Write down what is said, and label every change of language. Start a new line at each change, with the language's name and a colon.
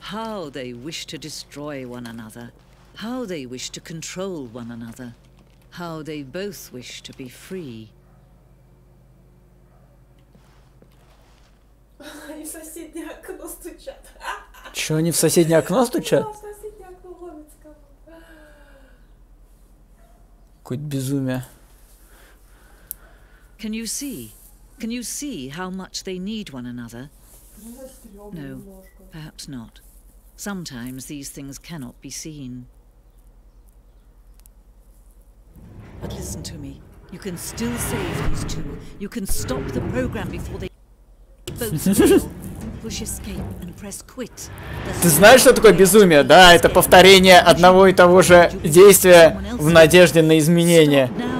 English: How they wish to destroy one another. How they wish to control one another. How they both wish to be free.
Russian: Они в соседнее окно стучат. Чё, они в соседнее окно стучат? Да, в соседнее окно ловят кого-то. Какое-то безумие.
English: Can you see? Can you see how much they need one another?
Russian: Стрёмно
English: No,
Russian: немножко.
English: perhaps not. Sometimes these things cannot be seen. But listen to me. You can still save these two. You can stop the program before they both fail. Push escape and press quit.
Russian: Ты знаешь, что такое безумие? Да, это повторение одного и того же действия в надежде на изменения.